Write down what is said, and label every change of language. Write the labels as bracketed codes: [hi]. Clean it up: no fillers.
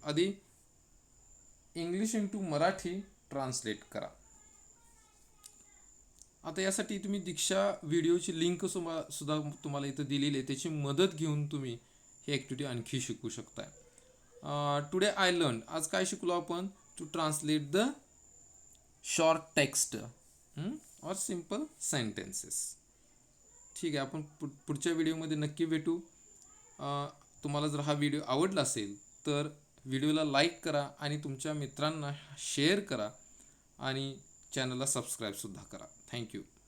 [mr] आधी English into Marathi translate करा. आता यासाठी तुम्ही दीक्षा व्हिडिओची लिंक सुद्धा तुम्हाला इथं दिलेली आहे, त्याची मदत घेऊन तुम्ही ही ॲक्टिव्हिटी आणखी शिकू शकताय. [en] today I learn, [mr] आज काय शिकलो आपण? [en] To translate the short text और simple sentences. [mr] ठीक आहे, आपण पुढच्या व्हिडिओमध्ये नक्की भेटू. तुम्हाला जर हा व्हिडिओ आवडला असेल तर व्हिडिओला लाईक करा आणि तुमच्या मित्रांना शेअर करा आणि चॅनलला सबस्क्राईबसुद्धा करा. थँक्यू.